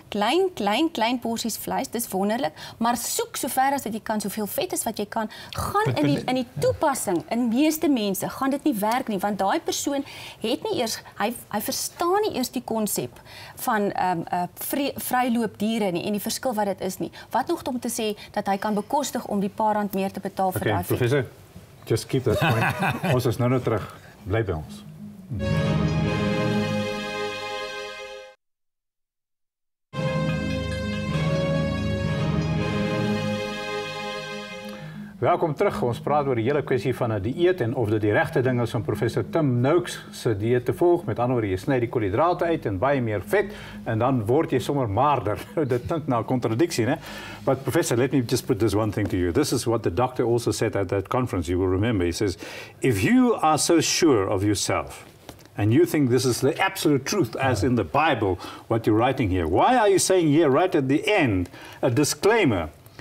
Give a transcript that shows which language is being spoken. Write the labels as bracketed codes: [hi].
[af] Klein porsies vleis, dis wonderlik, maar soek so ver as wat jy kan, soveel vet as wat jy kan, gaan in die toepassing, in meeste mense, gaan dit nie werk nie, want daai persoon het nie eers, hy verstaan nie eers die konsep van vryloopdiere nie, en die verskil wat dit is nie. Wat nog om te sê, dat hy kan bekostig om die paar rand meer te betaal vir daai vet. [en] Professor, just keep that point. [af] Ons is nou terug, bly by ons. Welkom terug. Ons praat oor die hele kwessie van 'n dieet en of dit die regte ding is om professor Tim Noakes se dieet te volg. Met ander woorde, jy sny die koolhidrate uit en baie meer vet en dan word jy sommer maarder. Dit klink na 'n kontradiksie, né? [en] But professor, let me just put this one thing to you. This is what the doctor also said at that conference. You will remember. He says, if you are so sure of yourself and you think this is the absolute truth as in the Bible, what you're writing here, why are you saying here right at the end a disclaimer?